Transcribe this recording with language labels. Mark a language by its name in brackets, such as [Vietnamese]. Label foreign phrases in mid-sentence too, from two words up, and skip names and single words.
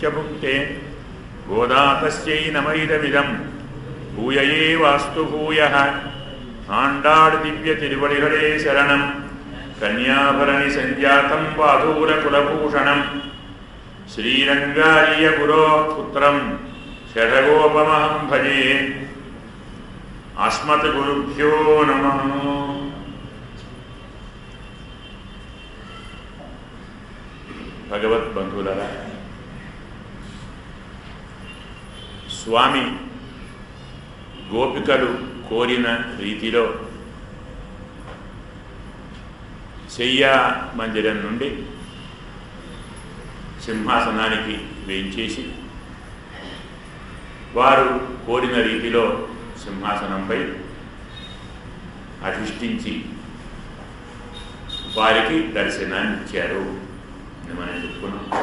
[Sanskrit] भुङ्क्ते गोदा तस्यै नमैदमिदं भूयये वास्तु भूयः [Tamil] ஆண்டாள் திவ்ய திருவடிகளே சரணம் [Sanskrit] कन्याभरणि सञ्जातं वाधूरकुलभूषणं श्रीरङ्गार्यगुरो पुत्रं शठगोपमहं भजे अस्मद्गुरुभ्यो नमः। [Telugu] भगवद्बन्धुलरा స్వామి గోపికలు కోరిన రీతిలో శయ్యా మందిరం నుండి సింహాసనానికి వేయించేసి వారు కోరిన రీతిలో సింహాసనంపై అధిష్ఠించి వారికి దర్శనాన్ని ఇచ్చారు అని మనం చెప్పుకున్నాం.